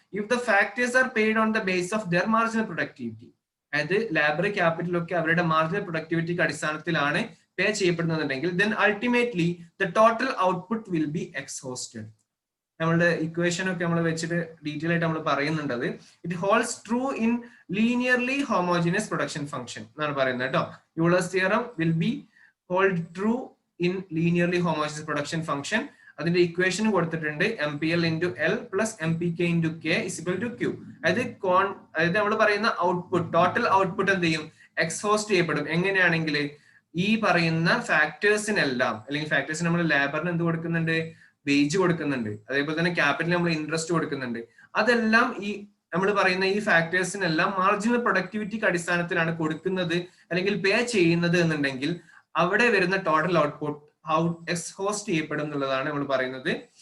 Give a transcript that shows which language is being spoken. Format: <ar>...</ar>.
<en>if the factors are paid on the basis of their marginal productivity,</en> <ml>അതായത് labour ക്യാപിറ്റലൊക്കെ അവരുടെ marginal പ്രൊഡക്ടിവിറ്റിക്ക് അടിസ്ഥാനത്തിലാണ് പേ ചെയ്യപ്പെടുന്നുണ്ടെങ്കിൽ</ml> <en>then ultimately the total output will be exhausted.</en> <ml>നമ്മളുടെ equation ഒക്കെ നമ്മൾ വെച്ചിട്ട് detail ആയിട്ട് നമ്മൾ പറയുന്നുണ്ട്.</ml> <en>അത് it holds true in linearly homogeneous production function</en> <ml>എന്നാണ് പറയുന്നത് കേട്ടോ.</ml> <en>Euler's theorem will be hold true in linearly homogeneous production function.</en> <ml>അതിന്റെ ഇക്വേഷൻ കൊടുത്തിട്ടുണ്ട്</ml> <en>MPL into L plus MPK into K is equal to Q.</en> <ml>അതായത് നമ്മൾ പറയുന്ന output, total output എന്ത് ചെയ്യും? എക്സ്ഹോസ്റ്റ് ചെയ്യപ്പെടും. എങ്ങനെയാണെങ്കിൽ ഈ പറയുന്ന ഫാക്ടേഴ്സിനെല്ലാം, അല്ലെങ്കിൽ ഫാക്ടേഴ്സിന് നമ്മൾ ലേബറിന് എന്ത് കൊടുക്കുന്നുണ്ട്? വേജ് കൊടുക്കുന്നുണ്ട്. അതേപോലെ തന്നെ ക്യാപിറ്റൽ നമ്മൾ ഇൻട്രസ്റ്റ് കൊടുക്കുന്നുണ്ട്. അതെല്ലാം ഈ നമ്മൾ പറയുന്ന ഈ ഫാക്ടേഴ്സിനെല്ലാം മാർജിനൽ പ്രൊഡക്ടിവിറ്റിക്ക് അടിസ്ഥാനത്തിലാണ് കൊടുക്കുന്നത് അല്ലെങ്കിൽ പേ ചെയ്യുന്നത് എന്നുണ്ടെങ്കിൽ അവിടെ വരുന്ന ടോട്ടൽ ഔട്ട്പുട്ട് എക്സ്ഹോസ്റ്റ് ചെയ്യപ്പെടും എന്നുള്ളതാണ് നമ്മൾ പറയുന്നത്.</ml>